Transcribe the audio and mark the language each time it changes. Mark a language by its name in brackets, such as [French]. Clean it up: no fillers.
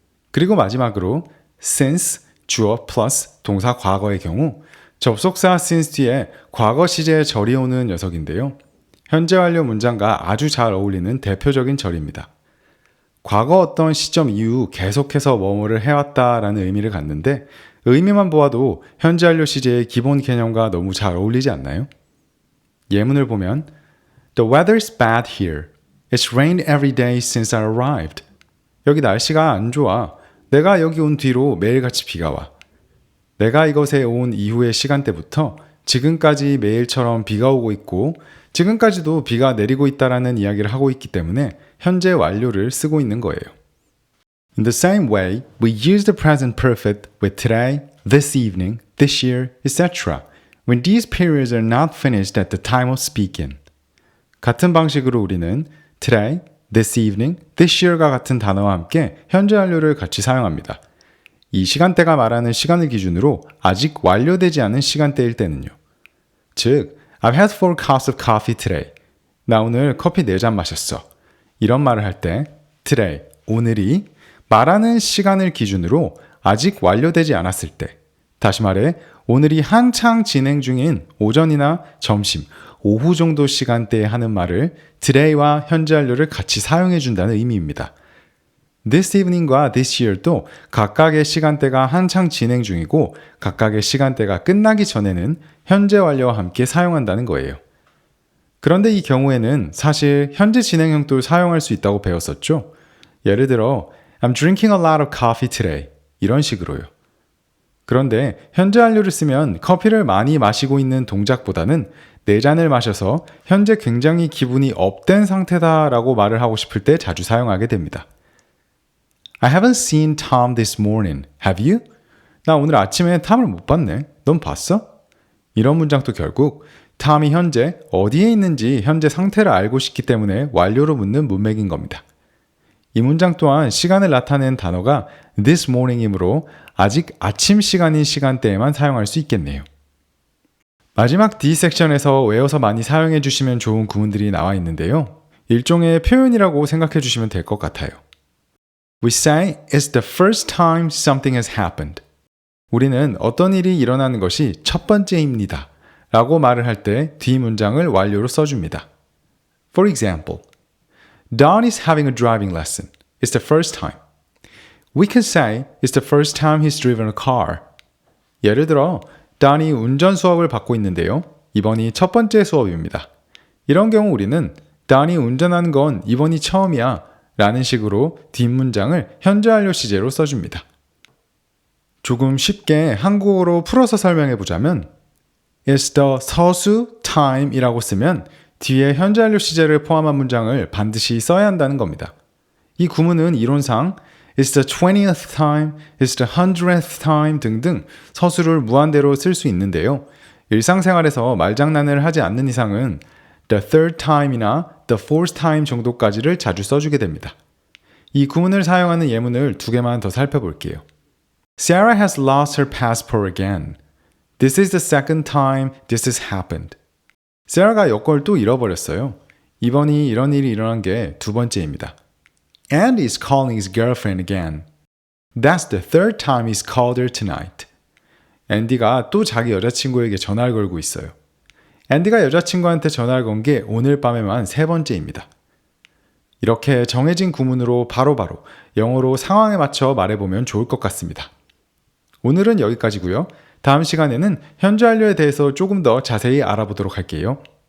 [Korean] 그리고 마지막으로 since, 주어 플러스 동사 과거의 경우 접속사 since 뒤에 과거 시제의 절이 오는 녀석인데요. 현재 완료 문장과 아주 잘 어울리는 대표적인 절입니다. 과거 어떤 시점 이후 계속해서 뭐뭐를 해왔다라는 의미를 갖는데 의미만 보아도 현재 완료 시제의 기본 개념과 너무 잘 어울리지 않나요? 예문을 보면 [English] The weather's bad here. It's rained every day since I arrived. [Korean] 여기 날씨가 안 좋아. 내가 여기 온 뒤로 매일같이 비가 와. 내가 이곳에 온 이후의 시간대부터 지금까지 매일처럼 비가 오고 있고 지금까지도 비가 내리고 있다라는 이야기를 하고 있기 때문에 현재 완료를 쓰고 있는 거예요. [English] In the same way, we use the present perfect with today, this evening, this year, etc. when these periods are not finished at the time of speaking. [Korean] 같은 방식으로 우리는 today, this evening, this year과 같은 단어와 함께 현재 완료를 같이 사용합니다. 이 시간대가 말하는 시간을 기준으로 아직 완료되지 않은 시간대일 때는요. [English] 즉, I've had 4 cups of coffee today. [Korean] 나 오늘 커피 4잔 마셨어. 이런 말을 할 때 today, 오늘이 말하는 시간을 기준으로 아직 완료되지 않았을 때, 다시 말해 오늘이 한창 진행 중인 오전이나 점심, 오후 정도 시간대에 하는 말을 today와 현재 완료를 같이 사용해 준다는 의미입니다. This evening과 this year도 각각의 시간대가 한창 진행 중이고 각각의 시간대가 끝나기 전에는 현재 완료와 함께 사용한다는 거예요. 그런데 이 경우에는 사실 현재 진행형도 사용할 수 있다고 배웠었죠. 예를 들어 [English] I'm drinking a lot of coffee today [Korean] 이런 식으로요. 그런데 현재 완료를 쓰면 커피를 많이 마시고 있는 동작보다는 4잔을 마셔서 현재 굉장히 기분이 업된 상태다라고 말을 하고 싶을 때 자주 사용하게 됩니다. [English] I haven't seen Tom this morning. Have you? [Korean] 나 오늘 아침에 탐을 못 봤네. 넌 봤어? 이런 문장도 결국 탐이 현재 어디에 있는지 현재 상태를 알고 싶기 때문에 완료로 묻는 문맥인 겁니다. 이 문장 또한 시간을 나타낸 단어가 this morning이므로 아직 아침 시간인 시간대에만 사용할 수 있겠네요. 마지막 D 섹션에서 외워서 많이 사용해 주시면 좋은 구문들이 나와 있는데요. 일종의 표현이라고 생각해 주시면 될 것 같아요. [English] We say it's the first time something has happened. [Korean] 우리는 어떤 일이 일어나는 것이 첫 번째입니다. 라고 말을 할 때 뒤 문장을 완료로 써줍니다. [English] For example, Don is having a driving lesson. It's the first time. We can say it's the first time he's driven a car. [Korean] 예를 들어, Don이 운전 수업을 받고 있는데요. 이번이 첫 번째 수업입니다. 이런 경우 우리는 Don이 운전하는 건 이번이 처음이야 라는 식으로 뒷문장을 현재 완료 시제로 써줍니다. 조금 쉽게 한국어로 풀어서 설명해 보자면 It's the 서수 time 이라고 쓰면 뒤에 현재 완료 시제를 포함한 문장을 반드시 써야 한다는 겁니다. 이 구문은 이론상 [English] It's the 20th time, It's the 100th time [Korean] 등등 서술을 무한대로 쓸 수 있는데요. 일상생활에서 말장난을 하지 않는 이상은 the third time이나 the fourth time 정도까지를 자주 써주게 됩니다. 이 구문을 사용하는 예문을 2개만 더 살펴볼게요. [English] Sarah has lost her passport again. This is the second time this has happened. [Korean] 세라가 여권을 또 잃어버렸어요. 이번이 이런 일이 일어난 게 2번째입니다. [English] Andy is calling his girlfriend again. That's the third time he's called her tonight. [Korean] 앤디가 또 자기 여자친구에게 전화를 걸고 있어요. 앤디가 여자친구한테 전화를 건 게 오늘 밤에만 3번째입니다. 이렇게 정해진 구문으로 바로바로 영어로 상황에 맞춰 말해보면 좋을 것 같습니다. 오늘은 여기까지고요. 다음 시간에는 현재 완료에 대해서 조금 더 자세히 알아보도록 할게요.